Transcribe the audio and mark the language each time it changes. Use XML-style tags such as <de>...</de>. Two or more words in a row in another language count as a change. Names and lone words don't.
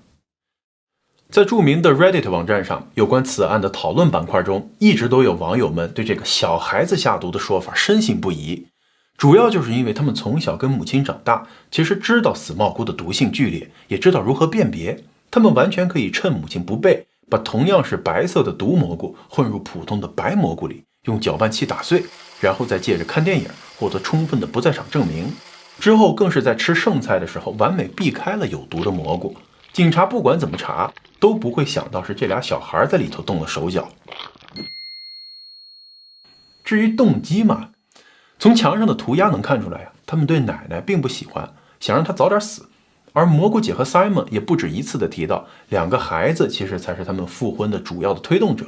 <zh>在著名的 Reddit 網站上，有關此案的討論板塊中，一直都有網友們對這個小孩子下毒的說法深信不疑，主要就是因為他們從小跟母親長大，其實知道死蘑菇的毒性剧烈，也知道如何辨別，他們完全可以趁母親不備，把同樣是白色的毒蘑菇混入普通的白蘑菇裡，用攪拌器打碎，然後再借着看電影獲得充分的不在场證明。之後更是在吃剩菜的時候完美避開了有毒的蘑菇，警察不管怎麼查都不會想到是這倆小孩在裡頭動了手腳。至於動機嘛，從牆上的塗鴉能看出來啊，他們對奶奶並不喜歡，想讓她早點死。而蘑菇姐和 Simon 也不止一次的提到，2個孩子其實才是他們復婚的主要的推動者。</zh>